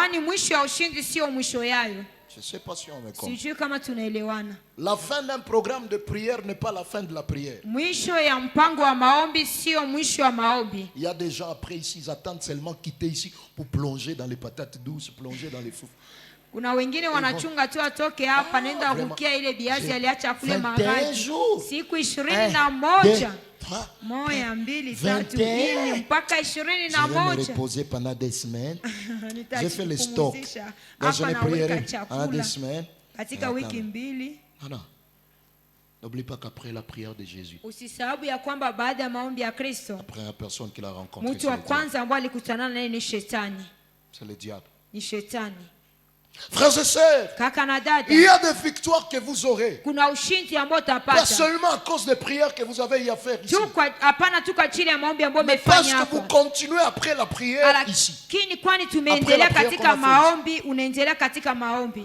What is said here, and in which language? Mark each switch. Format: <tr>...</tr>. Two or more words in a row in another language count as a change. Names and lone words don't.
<fr>Je ne sais pas si on me comprend. La fin d'un programme de prière n'est pas la fin de la prière. Il y a des gens après ici, ils attendent seulement quitter ici pour plonger dans les patates douces, plonger dans les fous.</fr> <sw>Kuna wengine wanachunga tu atoke hapa nenda kukia ile biazi aliacha kule magharibi. Siku 21 moja, mbili, tatu, nne mpaka 21.</sw> <fr>Je vais me reposer pendant des semaines. J'ai fait le stock. Donc je ne prierai pendant des semaines.</fr> <sw>Katika wiki mbili.</sw> <fr>N'oublie pas qu'après la prière de Jésus,</fr> <sw>usisahabu ya kwamba baada ya maombi ya Kristo,</sw> <fr>après la personne qu'il a rencontrée,</fr> <sw>mtu wa kwanza ambaye alikutana naye ni shetani.</sw> <fr>C'est le diable.</fr> <sw>Ni shetani.</sw> <fr>Frères et sœurs, il y a des victoires que vous aurez. Pas seulement à cause des prières que vous avez à faire ici, mais parce que vous continuez après la prière ici. Après la prière qu'on a fait.</fr>